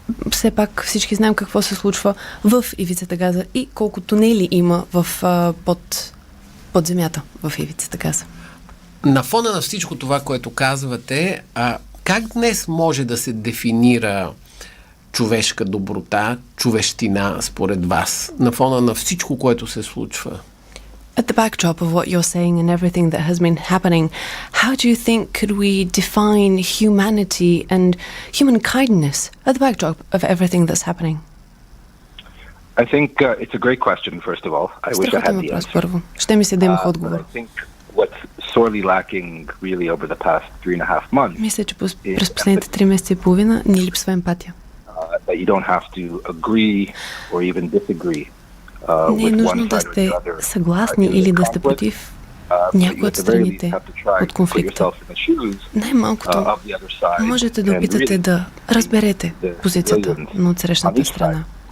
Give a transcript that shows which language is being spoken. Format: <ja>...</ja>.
<bg>Все пак всички знаем какво се случва в ивицата Газа и колко тунели има под земята в ивицата Газа. На фона на всичко това, което казвате, как днес може да се дефинира човешка доброта, човещина според вас? На фона на всичко, което се случва?</bg> <en>At the backdrop of what you're saying and everything that has been happening, how do you think could we define humanity and human kindness at the backdrop of everything that's happening? I think it's a great question, first of all. I wish I had the answer.</en> <bg>Първо. Ще ми се да имах отговор.</bg> <en>I think what's sorely lacking really over the past 3.5 months.</en> <bg>Мисля, че през последните 3 месеца и половина ни липсва емпатия.</bg> <en>That you don't have to agree or even disagree.</en> <bg>Не е нужно да сте съгласни или да сте против някои от страните от конфликта. Най-малкото можете да опитате да разберете позицията на отсрещната страна.</bg>